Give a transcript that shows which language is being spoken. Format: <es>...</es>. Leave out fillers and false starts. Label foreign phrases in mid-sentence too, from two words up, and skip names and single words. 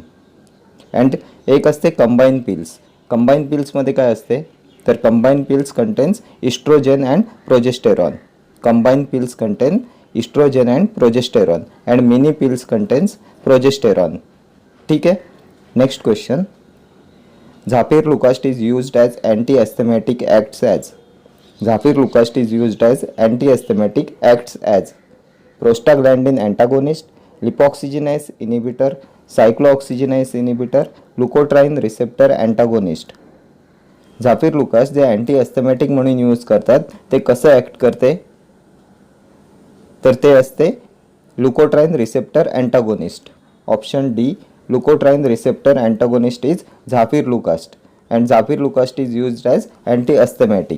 <mr>अँड एक असते</mr> <en>combined pills.</en> <mr>कंबाईन पिल्समध्ये काय असते?</mr> <en>तर combined pills contains estrogen and progesterone. combined pills contain estrogen and progesterone and mini pills contains progesterone.</en> <mr>ठीक आहे.</mr> <en>next question. Zafirlukast is used as anti acts as. Zafirlukast is used as antihistaminic, acts as prostaglandin antagonist, lipoxygenase inhibitor, cyclooxygenase inhibitor, leukotriene receptor antagonist.</en> <mr>झाफिरलुकास जे अँटीहिस्टॅमिनिक म्हणून यूज करतात ते कसं ॲक्ट करते? तर ते असते</mr> <en>leukotriene receptor antagonist. option D leukotriene receptor antagonist is Zafirlukast and Zafirlukast is used as antihistaminic.</en>